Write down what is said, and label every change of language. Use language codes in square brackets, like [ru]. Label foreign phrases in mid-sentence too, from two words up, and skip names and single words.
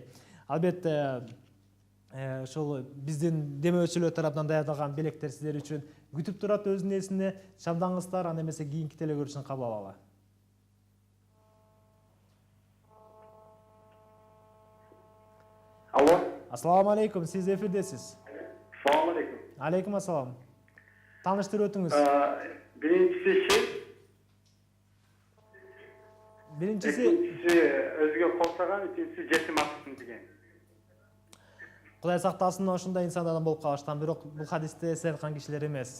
[ky] Албетте ошол биздин демөөчүлөр тараптан даярдалган белектер сиздер үчүн күтүп турат, өзүнүн эсине шамдаңыздар, анда эмесе кийинки телекөрүүчүнү кабыл алалы. Алло. [ar] السلام عليكم, [ky] сиз эфирдесиз. [ar] سلام عليكم. عليكم السلام. [ky] Тааныштырып өтүңүз. Биринчиси Биринчиси Экинчиси өзгө кол салган, үчүнчүсү жетим акысын деген. Кудай сактасын ошондой инсандардан болуп калыштан, бирок бул хадисте сиз айткан кишилер эмес.